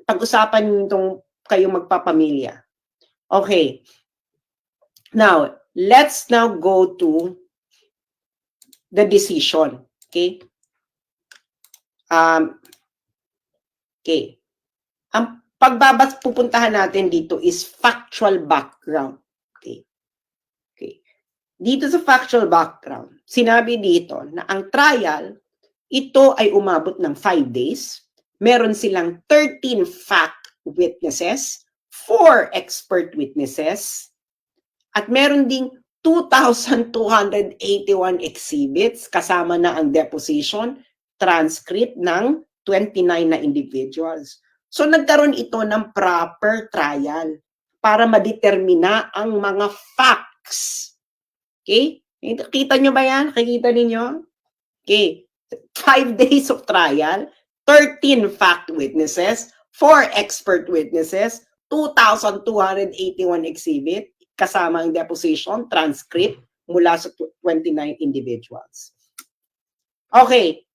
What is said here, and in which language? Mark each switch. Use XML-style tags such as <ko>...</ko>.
<tl>Pag-usapan nyo itong kayong magpapamilya. Okay.</tl> <en>Now, let's now go to the decision. Okay?</en> <tl>Okay. Ang pupuntahan natin dito is factual background. Dito sa factual background, sinabi dito na ang trial, ito ay umabot ng 5 days. Meron silang 13 fact witnesses, 4 expert witnesses, at meron ding 2,281 exhibits, kasama na ang deposition, transcript ng 29 na individuals. So nagkaroon ito ng proper trial para madetermina ang mga facts. Okay? Kita nyo ba yan? Nakikita ninyo? Okay.</tl> <en>5 days of trial, 13 fact witnesses, 4 expert witnesses, 2,281 exhibit,</en> <tl>kasama ang</tl> <en>deposition, transcript,</en> <tl>mula sa</tl> <en>29 individuals. Okay.</en>